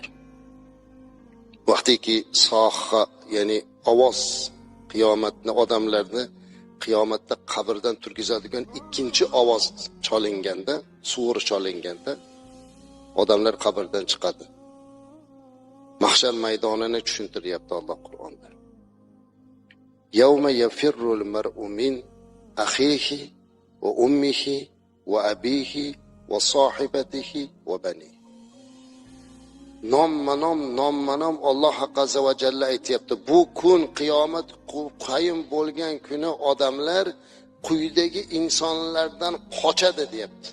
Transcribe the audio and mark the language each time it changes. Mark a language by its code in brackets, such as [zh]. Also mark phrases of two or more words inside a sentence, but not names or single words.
[uz] Vaqtiki soha, ya'ni ovoz, qiyomatni, odamlarni qiyomatda qabrdan turgizadigan ikkinchi ovoz cholinganda, sur cholinganda odamlar qabrdan chiqadi. Mahshar maydonini tushuntiryapti Alloh Qur'onda. [ar] يوم يفر المرء من أخيه وأمه وأبيه وصاحبته وبنيه. [uz] nomma-nom Alloh [ar] عز وجل [uz] aytayapti. Bu kun qiyomat qoyim bo'lgan kuni odamlar quyidagi insonlardan qochadi deyapti.